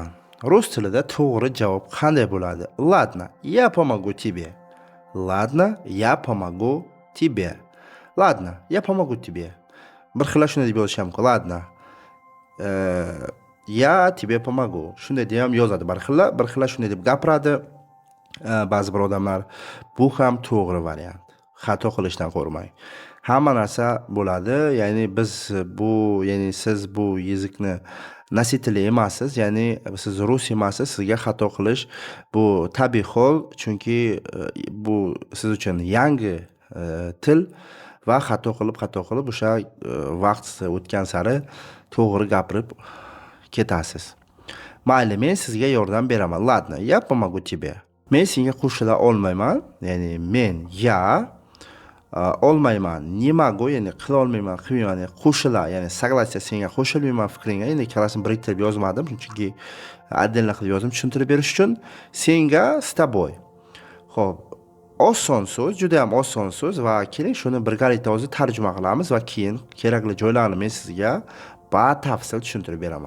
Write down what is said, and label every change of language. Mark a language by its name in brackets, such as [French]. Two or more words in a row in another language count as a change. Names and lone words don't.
[Uzbek] Rus tilida to'g'ri javob qanday bo'ladi? [Russian] Ладно, я помогу тебе. Ладно, я помогу тебе. Ладно, я помогу тебе. [Uzbek] Bir xil shunday deb yozish mumkin. [Russian] Ладно. Я тебе помогу. [Uzbek] Shunday deb ham yozadi bir xil shunday deb gapiradi. Ba'zi bir odamlar bu ham to'g'ri variant. Xato qilishdan qo'rqmang. Hamma narsa bo'ladi. Ya'ni siz bu yezikni nasitili emassiz, ya'ni siz rus emassiz, sizga xato qilish bu tabiiy hol, chunki bu siz uchun yangi til va xato qilib o'sha vaqt o'tgan sari to'g'ri gapirib ketasiz. Mayli, men sizga yordam beraman. [Russian] Ладно, я помогу тебе. [Uzbek] Men senga qo'shila olmayman, ya'ni men olmayman. [Russian] Не могу, [Uzbek] ya'ni qila olmayman, qilmayman, ya'ni qo'shila, ya'ni согласие senga qo'shilmayman fikringga. Endi ikkalasini biriktirib yozmadim, chunki отдельно qilib yozdim tushuntirib berish uchun. [Russian] Senga с тобой. [Uzbek] Xo'p, oson so'z, juda ham oson so'z va keling shuni birgalikda o'zi tarjima qilamiz va keyin kerakli joylarini men sizga batafsil tushuntirib beraman.